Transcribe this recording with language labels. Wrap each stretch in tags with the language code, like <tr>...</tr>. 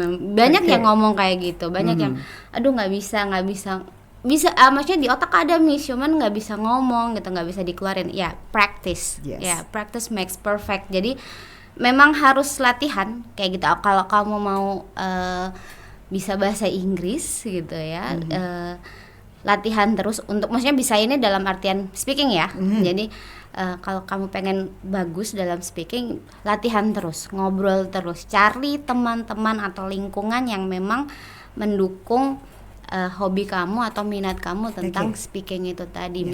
<id>Banyak yang ngomong kayak gitu, banyak yang aduh nggak bisa maksudnya di otak ada cuman nggak bisa ngomong gitu, nggak bisa dikeluarin.</id> <en>Ya practice, ya practice makes perfect.</en> <id>Jadi memang harus latihan kayak gitu. Kalau kamu mau bisa bahasa Inggris gitu ya, latihan terus untuk, maksudnya bisa ini dalam artian speaking ya. Jadi kalau kamu pengen bagus dalam speaking, latihan terus, ngobrol terus, cari teman-teman atau lingkungan yang memang mendukung hobi kamu atau minat kamu tentang speaking itu tadi.</id>